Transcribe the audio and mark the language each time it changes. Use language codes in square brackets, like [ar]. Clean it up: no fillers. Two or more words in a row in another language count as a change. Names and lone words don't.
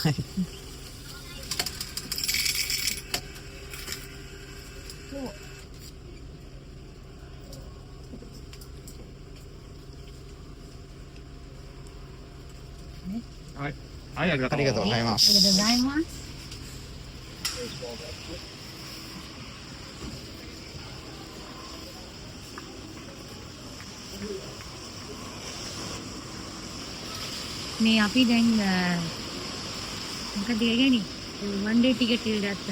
[ja] はい。はい、ありがとう。ありがとうございまありがとうごす。 [si] ざいます මේ අපි දැන් මොකද කියන්නේ [en] one day ticket [si] එක ගත්තා.